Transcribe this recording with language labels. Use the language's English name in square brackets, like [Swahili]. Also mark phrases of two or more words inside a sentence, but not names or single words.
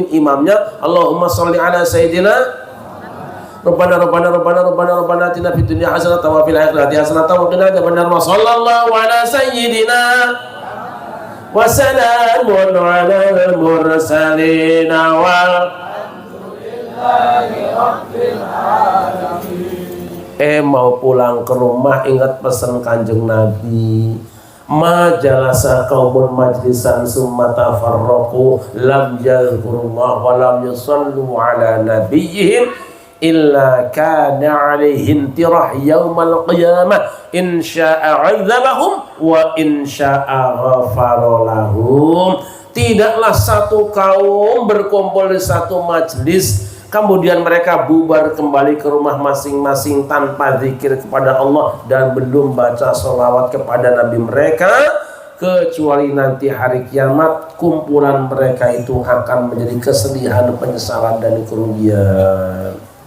[Arabic] Imamnya اللهم صل على سيدنا ربنا آتنا في الدنيا حسنة وفي الآخرة حسنة وقنا عذاب النار وصلى الله على سيدنا وسلام على المرسلين والحمد لله رب العالمين. [Indonesian] Mau pulang ke rumah ingat pesan Kanjeng Nabi, [Arabic] ما جلس قوم مجلسا ثم تفرقوا لم يذكروا الله ولم يصلوا على نبيهم إلا كان عليهم ترة يوم القيامة إن شاء عذبهم وإن شاء غفر لهم. [Indonesian] Tidaklah satu kaum berkumpul di satu majlis kemudian mereka bubar kembali ke rumah masing-masing tanpa zikir kepada Allah dan belum baca sholawat kepada Nabi mereka, kecuali nanti hari kiamat kumpulan mereka itu akan menjadi kesedihan, penyesalan dan kerugian.